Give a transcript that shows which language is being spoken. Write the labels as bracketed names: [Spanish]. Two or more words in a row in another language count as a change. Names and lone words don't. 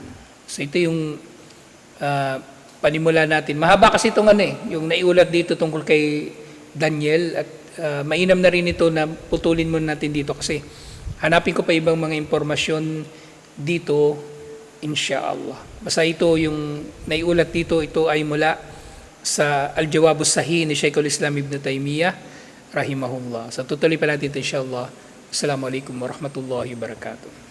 [Filipino] So ito yung panimula natin. Mahaba kasi itong yung naiulat dito tungkol kay Daniel, at mainam na rin ito na putulin muna natin dito kasi hanapin ko pa ibang mga impormasyon dito, insyaallah. Basta ito yung naiulat dito, ito ay mula sa Al-Jawab As-Sahih ni Shaykhul Islam Ibn Taymiyyah rahimahullah. So tutuloy pa natin ito insyaallah. [Arabic] السلام عليكم ورحمة الله وبركاته.